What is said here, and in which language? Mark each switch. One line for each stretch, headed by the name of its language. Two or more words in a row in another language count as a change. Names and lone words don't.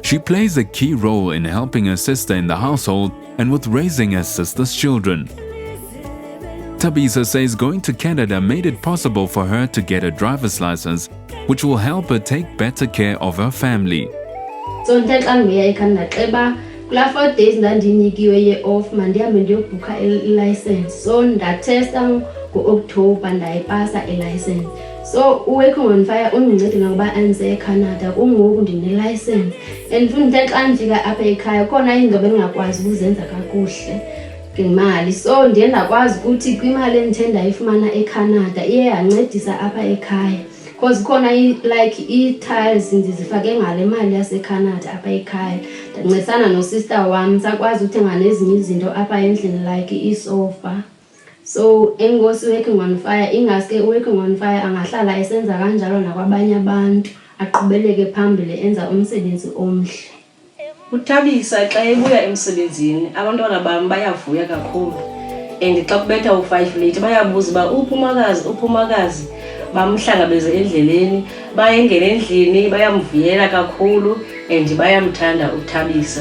English: She plays a key role in helping her sister in the household and with raising her sister's children. Tabisa says going to Canada made it possible for her to get a driver's license, which will help her take better care of her family.
Xhosa: So kula 4 days ndandinikiwe ye-off mandihambe ndiyobhukha i-license. So ndatesta ngo-October ndayipasa i-license. So Working on Fire undincede ngokuba andize eCanada, kungoku ndine-license. And futhi xa ndifika apha ekhaya khona izinto bendingakwazi ukuzenza kakuhle ngemali. So ndiye ndakwazi ukuthi kwimali endithe ndayifumana eCanada iye yancedisa apha ekhaya. because khona like i-tiles ndizifake ngale mali yaseCanada apha ekhaya ndincedisana no-sister wam sakwazi uthenga nezinye izinto apha endlini like isofa. So engosi working on fire ingaske working on fire angahlala esenza kanjalo nakwabanye abantu aqhubeleke phambili enza umsebenzi omhle. UThabisa xa ebuya emsebenzini abantwana bami bayavuya kakhulu and xa kubetha u5 late bayabuza ba uphumakazi bamhlangabeze endleleni bayengena endlini bayamvuyela kakhulu and bayamthanda uThabisa.